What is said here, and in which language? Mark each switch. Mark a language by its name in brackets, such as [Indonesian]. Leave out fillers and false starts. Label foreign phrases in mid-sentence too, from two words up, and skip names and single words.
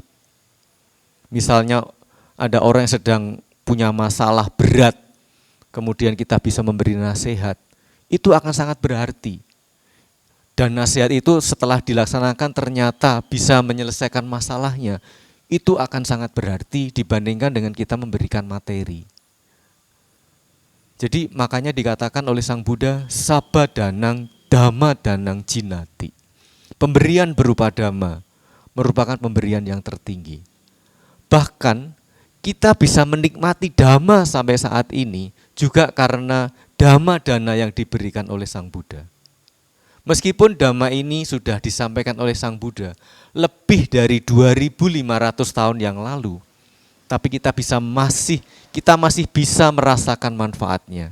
[Indonesian] Misalnya ada orang yang sedang punya masalah berat, kemudian kita bisa memberi nasihat, itu akan sangat berarti. Dan nasihat itu setelah dilaksanakan ternyata bisa menyelesaikan masalahnya, itu akan sangat berarti dibandingkan dengan kita memberikan materi. Jadi makanya dikatakan oleh Sang Buddha, [Pali] sabba danang dhamma danang jinati. [Indonesian] Pemberian berupa dhamma merupakan pemberian yang tertinggi. Bahkan kita bisa menikmati dhamma sampai saat ini juga karena [Pali] dhamma dana [Indonesian] yang diberikan oleh Sang Buddha. Meskipun dhamma ini sudah disampaikan oleh Sang Buddha lebih dari 2500 tahun yang lalu, tapi kita masih bisa merasakan manfaatnya.